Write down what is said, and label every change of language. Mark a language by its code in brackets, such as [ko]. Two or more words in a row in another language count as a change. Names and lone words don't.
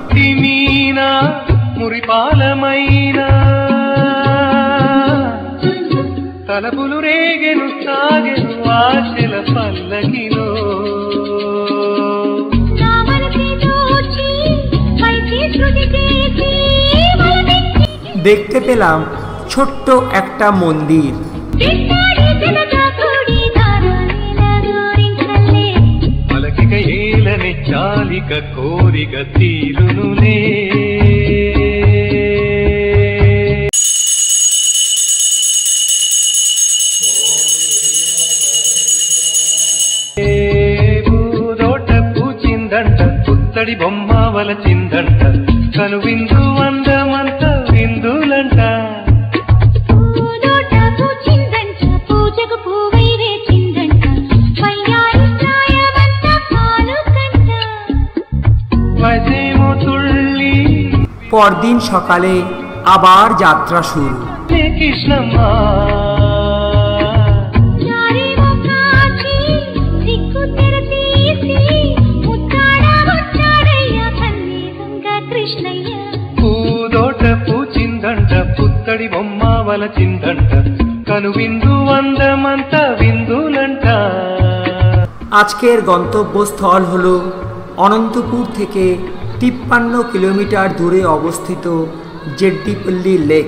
[te] తలపులు రేగెను సాగెను ఆశల పల్లకిలో [bn] দেখতে পেলাম ছোট্ট একটা মন্দির। [te] పలకిక ఏలని చాలిక కోరిక తీరునులే పూదోట పూచిందంట పుత్తడి బొమ్మ వలచిందంట కను విందు అందమంత విందులంట। [bn] পরদিন সকালে আবার যাত্রা শুরু। [te] কৃষ্ণম্ম పూదోట పూచిందంట పుత్తడి బొమ్మ వలచిందంట కను విందు అందమంత విందులంట। [bn] আজকের গন্তব্যস্থল হলো অনন্তপুর থেকে 53 কিলোমিটার দূরে অবস্থিত জেড্ডিপল্লী লেক।